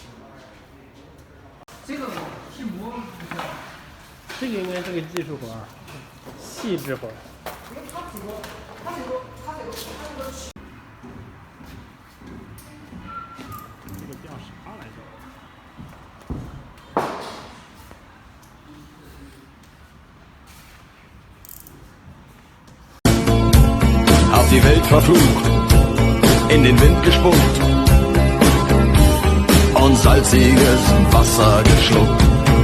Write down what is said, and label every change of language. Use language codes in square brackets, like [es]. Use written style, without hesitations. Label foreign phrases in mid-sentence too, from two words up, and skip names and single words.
[zh] 这个提膜不是？这个应该是个技术活儿，细致活儿。因为它这个。这个叫啥来着？ [de] Auf die Welt verflucht, in den Wind gespuckt und salziges Wasser geschluckt.